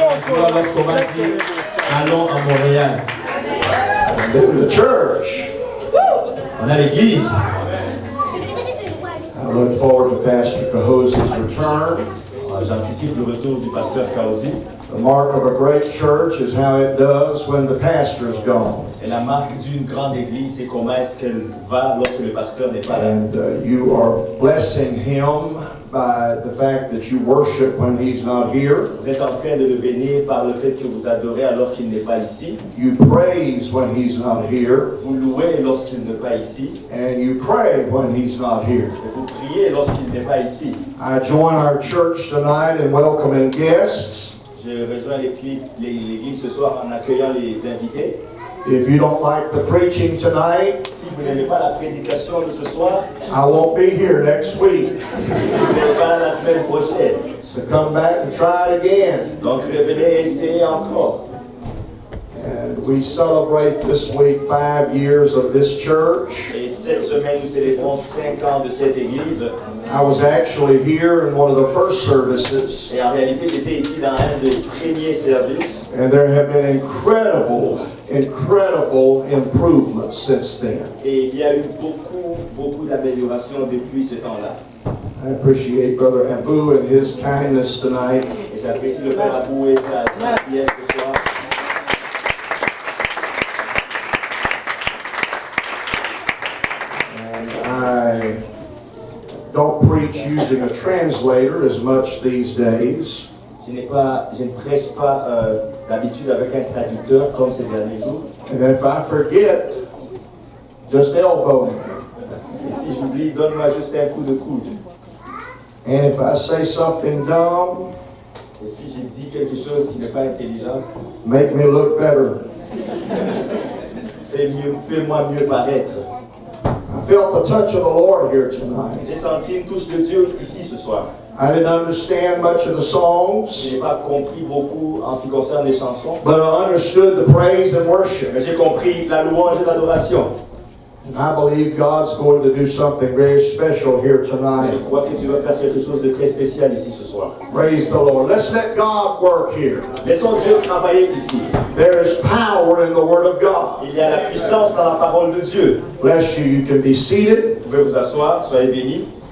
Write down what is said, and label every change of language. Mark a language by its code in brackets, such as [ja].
[fr] Lorsqu'on m'a dit, allons à Montréal. [en] The church. [fr] On a l'église. [en] I look forward to Pastor Kahoz's return. [fr] J'anticipe le retour du pasteur Kaozi. [en] The mark of a great church is how it does when the pastor's gone. [fr] Et la marque d'une grande église, c'est comment est-ce qu'elle va lorsque le pasteur n'est pas là. [en] And you are blessing him by the fact that you worship when he's not here. [fr] Vous êtes en train de le bénir par le fait que vous adorez alors qu'il n'est pas ici. [en] You praise when he's not here. [fr] Vous louez lorsqu'il n'est pas ici. [en] And you pray when he's not here. [fr] Et vous priez lorsqu'il n'est pas ici. [en] I join our church tonight in welcoming guests. [fr] Je rejoins l'église ce soir en accueillant les invités. [en] If you don't like the preaching tonight, [fr] Si vous n'aimez pas la prédication de ce soir, [en] I won't be here next week. [fr] vous ne serez pas là la semaine prochaine. [en] So come back and try it again. [fr] Donc revenez et essayez encore. [en] And we celebrate this week 5 years of this church. [fr] Et cette semaine, nous célébrons 5 ans de cette église. [en] I was actually here in one of the first services. [fr] Et en réalité, j'étais ici dans un des premiers services. [en] And there have been incredible improvements since then. [fr] Et il y a eu beaucoup d'améliorations depuis ce temps-là. [en] I appreciate Brother Abu and his kindness tonight. [fr] Et j'apprécie le frère Abou et sa gentillesse ce soir. [en] And I don't preach using a translator as much these days. [fr] Je ne prêche pas d'habitude avec un traducteur comme ces derniers jours. [en] And if I forget, just elbow me. [fr] Et si j'oublie, donne-moi juste un coup de coude. [en] And if I say something dumb, [fr] Et si je dis quelque chose qui n'est pas intelligent, [en] make me look better. [fr] fais-moi mieux paraître. [en] I felt the touch of the Lord here tonight. [fr] J'ai senti une touche de Dieu ici ce soir. [en] I didn't understand much of the songs, [fr] Je n'ai pas compris beaucoup en ce qui concerne les chansons, [en] but I understood the praise and worship. [fr] mais j'ai compris la louange et l'adoration. [en] And I believe God's going to do something very special here [fr] Je [en] tonight. [fr] crois que tu vas faire quelque chose de très spécial ici ce soir. [en] Praise the Lord. Let's let God work here. [fr] Laissons Dieu travailler ici. [en] There is power in the Word of God. [fr] Il y a la puissance dans la parole de Dieu. [en] Bless you. You can be seated. [fr] Vous pouvez vous asseoir, soyez bénis.